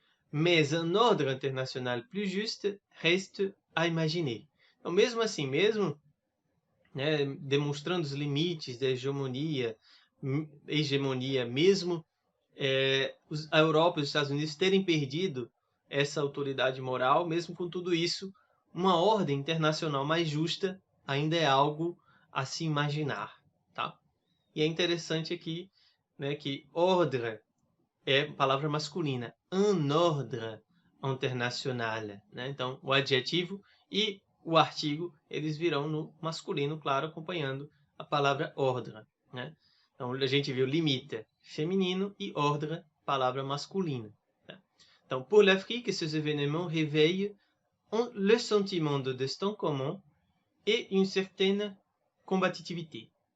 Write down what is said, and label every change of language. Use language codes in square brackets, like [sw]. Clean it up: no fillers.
[fr] Mais un ordre international plus juste reste à imaginer. [pt] Então, mesmo assim, mesmo, né, demonstrando os limites da hegemonia, mesmo a Europa e os Estados Unidos terem perdido essa autoridade moral, mesmo com tudo isso, uma ordem internacional mais justa ainda é algo a se imaginar. Tá? E é interessante aqui, né, que ordre é palavra masculina. [fr] Un ordre international. [pt] Né? Então, o adjetivo e o artigo, eles virão no masculino, claro, acompanhando a palavra ordre. Né? Então, a gente viu limite feminino e ordre, palavra masculina. Tá? [fr] Então, pour l'Afrique, ces événements réveillent le sentiment de destin commun et une certaine combativité.